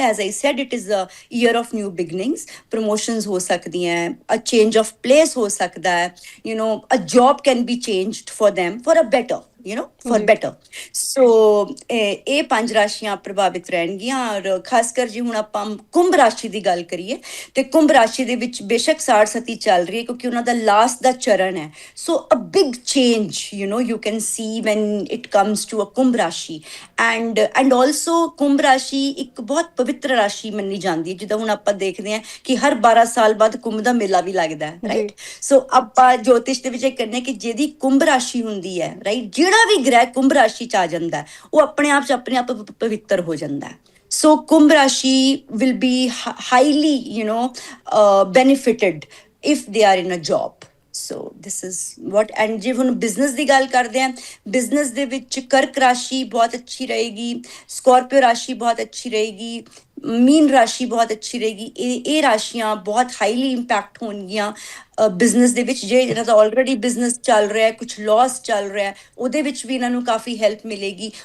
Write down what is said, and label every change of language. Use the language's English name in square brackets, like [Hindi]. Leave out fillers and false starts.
[English] As I said, it is a year of new beginnings. [Punjabi] Promotions ਹੋ ਸਕਦੀਆਂ, [English] a change of place [Punjabi] ਹੋ ਸਕਦਾ ਹੈ, [English] a job can be changed for them for a better, for [Punjabi] ਜੀ better। ਸੋ ਇਹ 5 ਰਾਸ਼ੀਆਂ ਪ੍ਰਭਾਵਿਤ ਰਹਿਣਗੀਆਂ। ਔਰ ਖਾਸ ਕਰ ਜੀ ਹੁਣ ਆਪਾਂ ਕੁੰਭ ਰਾਸ਼ੀ ਦੀ ਗੱਲ ਕਰੀਏ ਤੇ ਕੁੰਭ ਰਾਸ਼ੀ ਦੇ ਵਿੱਚ ਬੇਸ਼ੱਕ ਸਾੜ ਸਤੀ ਚੱਲ ਰਹੀ ਹੈ, ਕਿਉਂਕਿ ਉਹਨਾਂ ਦਾ ਲਾਸਟ ਦਾ ਚਰਨ ਹੈ। [English] So a big change you can see when it comes to a Kumbh rashi. [Punjabi] ਐਂਡ ਆਲਸੋ ਕੁੰਭ ਰਾਸ਼ੀ ਇੱਕ ਬਹੁਤ ਪਵਿੱਤਰ ਰਾਸ਼ੀ ਮੰਨੀ ਜਾਂਦੀ ਹੈ। ਜਿੱਦਾਂ ਹੁਣ ਆਪਾਂ ਦੇਖਦੇ ਹਾਂ ਕਿ ਹਰ 12 ਸਾਲ ਬਾਅਦ ਕੁੰਭ ਦਾ ਮੇਲਾ ਵੀ ਲੱਗਦਾ ਹੈ, ਜੀ [English] Right. [Punjabi] ਸੋ ਆਪਾਂ ਜੋਤਿਸ਼ ਦੇ ਵਿੱਚ ਇਹ ਕਹਿੰਦੇ ਕਿ ਜਿਹਦੀ ਕੁੰਭ ਰਾਸ਼ੀ ਹੁੰਦੀ ਹੈ, ਰਾਈਟ, ਜਿਹੜਾ ਵੀ ਗ੍ਰਹਿ ਕੁੰਭ ਰਾਸ਼ੀ 'ਚ ਆ ਜਾਂਦਾ ਹੈ, ਉਹ ਆਪਣੇ ਆਪ 'ਚ ਆਪਣੇ ਆਪ ਪਵਿੱਤਰ ਹੋ ਜਾਂਦਾ ਹੈ। [English] So Kumbh rashi will be highly benefited if they are in a job। So this is what. [Punjabi] And ਜੇ ਹੁਣ ਬਿਜ਼ਨਸ ਦੀ ਗੱਲ ਕਰਦੇ ਹਾਂ, ਬਿਜ਼ਨਸ ਦੇ ਵਿੱਚ ਕਰਕ ਰਾਸ਼ੀ ਬਹੁਤ ਅੱਛੀ ਰਹੇਗੀ, ਸਕੋਰਪੀਓ ਰਾਸ਼ੀ ਬਹੁਤ ਅੱਛੀ ਰਹੇਗੀ, ਮੀਨ ਰਾਸ਼ੀ ਬਹੁਤ ਅੱਛੀ ਰਹੇਗੀ। ਇਹ ਰਾਸ਼ੀਆਂ ਬਹੁਤ ਹਾਈਲੀ ਇੰਪੈਕਟ ਹੋਣਗੀਆਂ ਬਿਜ਼ਨਸ ਦੇ ਵਿੱਚ। ਜੇ ਇਹਨਾਂ ਦਾ ਆਲਰੇਡੀ ਬਿਜ਼ਨਸ ਚੱਲ ਰਿਹਾ, ਕੁਝ ਲਾਸ ਚੱਲ ਰਿਹਾ, ਉਹਦੇ ਵਿੱਚ ਵੀ ਇਹਨਾਂ ਨੂੰ ਕਾਫੀ ਹੈਲਪ ਮਿਲੇਗੀ।